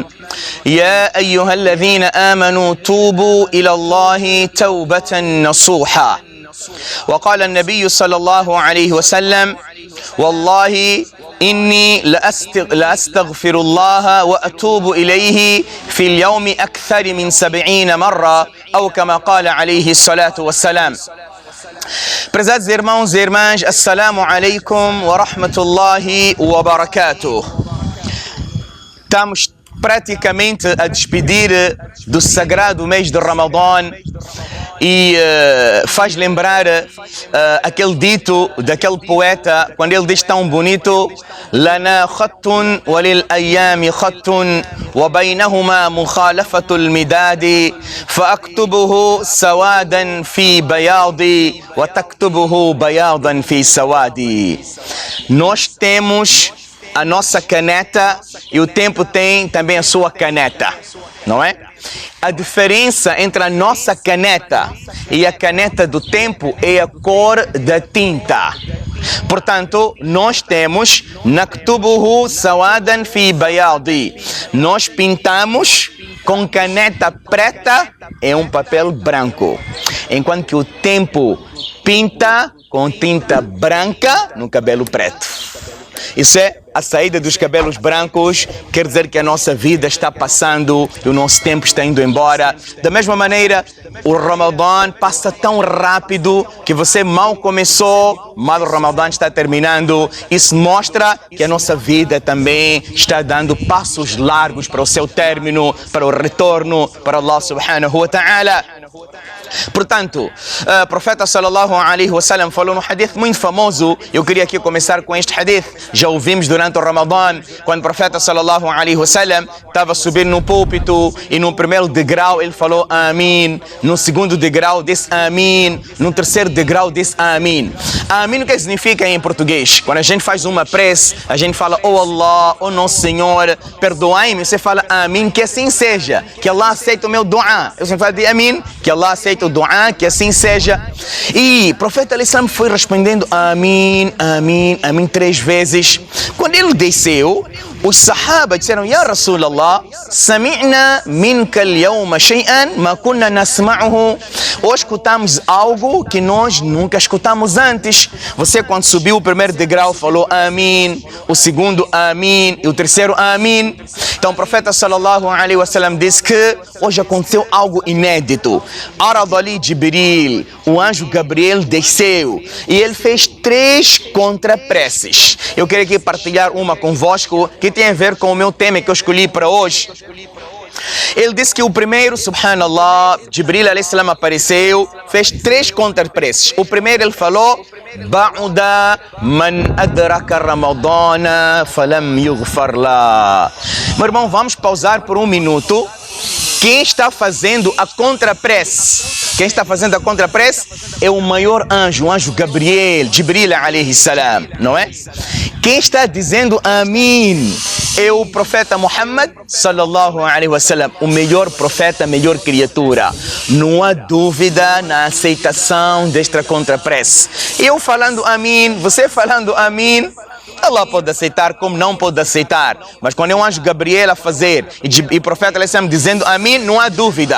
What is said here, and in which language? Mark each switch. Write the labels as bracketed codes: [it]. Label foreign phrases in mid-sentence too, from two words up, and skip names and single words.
[ar] يا أيها الذين آمنوا توبوا إلى الله توبة نصوحا. وقال النبي صلى الله عليه وسلم: والله إني لأستغفر الله وأتوب إليه في اليوم أكثر من 70 مرة أو كما قال عليه الصلاة والسلام. [pt] Prezados irmãos e irmãs, [ar] السلام عليكم ورحمة الله وبركاته. [pt] Estamos praticamente a despedir do sagrado mês de Ramadã e faz lembrar aquele dito daquele poeta, quando ele diz tão bonito: [ar] لنا خط وللأيام خط وبينهما مخالفة المداد فأكتبه سوادا في بياض وتكتبه بياضا في سواد. [pt] Nós temos a nossa caneta e o tempo tem também a sua caneta, não é? A diferença entre a nossa caneta e a caneta do tempo é a cor da tinta. Portanto, nós temos [ar] نكتبه سوادا في بياض. [pt] Nós pintamos com caneta preta em um papel branco, enquanto que o tempo pinta com tinta branca no cabelo preto. Isso é a saída dos cabelos brancos, quer dizer que a nossa vida está passando e o nosso tempo está indo embora. Da mesma maneira, o Ramadã passa tão rápido que você mal começou, mal o Ramadã está terminando. Isso mostra que a nossa vida também está dando passos largos para o seu término, para o retorno para Allah [ar] سبحانه وتعالى. [pt] Portanto, o profeta [ar] صلى الله عليه وسلم [pt] falou num hadith muito famoso. Eu queria aqui começar com este hadith. Já ouvimos durante o Ramadã, quando o profeta [ar] صلى الله عليه وسلم [pt] estava subindo no púlpito e no primeiro degrau ele falou Amin, no segundo degrau disse Amin, no terceiro degrau disse Amin. Amin o que significa em português? Quando a gente faz uma prece, a gente fala: oh Allah, oh nosso Senhor, perdoai-me. Você fala Amin, que assim seja, que Allah aceite o meu dua. Eu sempre falo de Amin, que Allah aceite o dua, que assim seja. E o profeta al-Islam foi respondendo Amin, Amin, Amin 3 vezes. Quando ele desceu, os sahaba disseram: [ar] يا رسول الله سمعنا منك اليوم شيئا ما كنا نسمعه. [pt] Hoje escutamos algo que nós nunca escutamos antes. Você, quando subiu o primeiro degrau, falou Amin, o segundo Amin e o terceiro Amin. Então o profeta [ar] صلى الله عليه وسلم [pt] disse que hoje aconteceu algo inédito. [ar] عرض لي جبريل, [pt] o anjo Gabriel desceu e ele fez 3 contrapreces. Eu quero aqui partilhar uma convosco que tem a ver com o meu tema que eu escolhi para hoje. Ele disse que o primeiro, subhanallah, Jibril a.s. apareceu, fez 3 contrapreces. O primeiro ele falou: [ar] بعد من أدرك رمضان فلم يغفر له. [pt] Meu irmão, vamos pausar por um minuto. Quem está fazendo a contraprece? Quem está fazendo a contraprece é o maior anjo, o anjo Gabriel, [ar] جبريل عليه السلام, [pt] não é? Quem está dizendo Amin é o profeta Muhammad [ar] صلى الله عليه وسلم, [pt] o melhor profeta, a melhor criatura. Não há dúvida na aceitação desta contraprece. Eu falando Amin, você falando Amin, Allah pode aceitar como não pode aceitar. Mas quando é um anjo Gabriel a fazer e o profeta al-Islam dizendo Amin, não há dúvida.